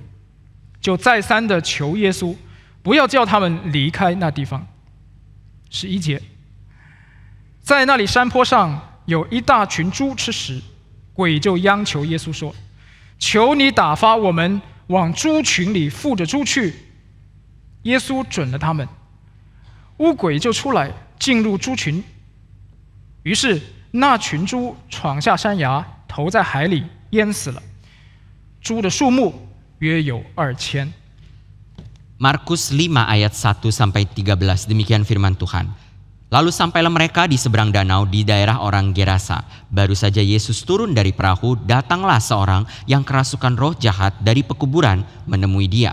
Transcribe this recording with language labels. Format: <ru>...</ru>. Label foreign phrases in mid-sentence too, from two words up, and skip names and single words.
<zh>就再三的求耶稣不要叫他们离开那地方。11节，在那里山坡上有一大群猪吃食，鬼就央求耶稣说：求你打发我们往猪群里附着猪去。耶稣准了他们，污鬼就出来进入猪群，于是那群猪闯下山崖，投在海里，淹死了。猪的数目约有2000。</zh> <id>Markus 5 ayat 1-13, demikian firman Tuhan. Lalu sampailah mereka di seberang danau di daerah orang Gerasa. Baru saja Yesus turun dari perahu, datanglah seorang yang kerasukan roh jahat dari pekuburan menemui dia.</id>